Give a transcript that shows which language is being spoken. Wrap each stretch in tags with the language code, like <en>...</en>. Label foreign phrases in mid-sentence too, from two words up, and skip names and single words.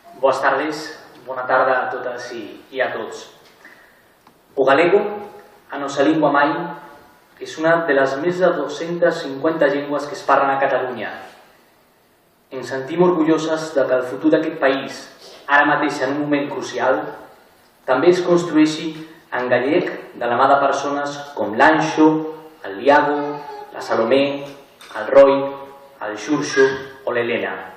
<gl>Boas tardes,</gl> <ca>bona tarda</ca> <gl>a todas e a todos. O galego, a nosa lingua mai,</gl> <ca>és una de les més de 250 llengües que es parlen a Catalunya. Ens sentim orgulloses que el futur d'aquest país, ara mateix en un moment crucial, també es construeixi en gallec de la mà de persones com l'Anxo, el Liago, la Salomé, el Roy, el Xurxo o l'Helena.</ca>